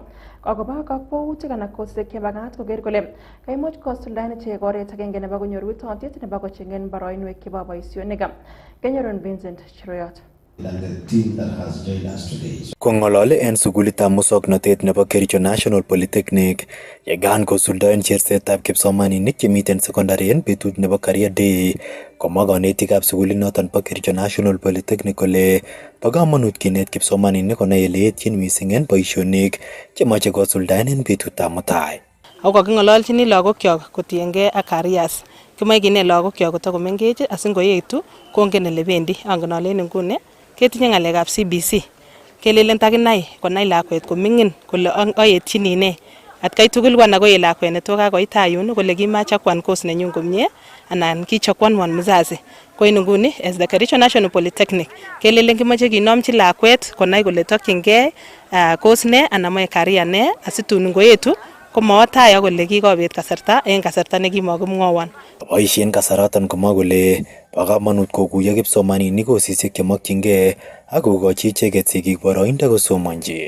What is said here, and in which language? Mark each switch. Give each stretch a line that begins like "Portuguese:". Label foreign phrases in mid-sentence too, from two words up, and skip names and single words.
Kalenjin: Akobo kakwautik anan kosisiek chemakat koker kole kaimuch kosuldaen ichek oret agenge nebo konyor witotyet nebo kochengen boroinwek chebo boisionik. Kenyorun Vincent Chiroyot. Kong'olole en sukulitab muswoknotet nebo Kericho National Polytechnic yegan kosuldaen chersetab kipsomaninik chemiten secondary en betut nebo
English: career day,
Kalenjin: komwa konetikab sukulinoton bo Kericho National Polytechnic kole bo kamanut kinet kipsomaninik konai ele etyin missing en boisionik chemoche kosuldaen en betutab mutai. Ako kaking'ololchini lagokyok kotiengei ak careers. Kimoe kinet lagokyok kotakomengech asingoetu kongen ele bendi. Angen ale en nguni ketinye ng'alekab CBC. Kelelen takinai konai lakwet koming'in kole aetyini ne. Atkai tugul wana koe lakwet ne to kakoit ayun kole kimachakwan course nenyun komie anan kichakwanwan mzazi. Ko en nguni
English: as the
Kalenjin: Kericho National Polytechnic kelelen kimoche kinomchi lakwet konai kole tokyingei course ne anan moe career ne asitun ngoetu komawatai kole kikobet kasarta en kasarta nekimakimwowon. Boisien kasaraton komwa kole bo kamanut kokuyo kipsomaninik kosisiek chemokyingei ak kokochi icheket sigik boroindo kosomonji.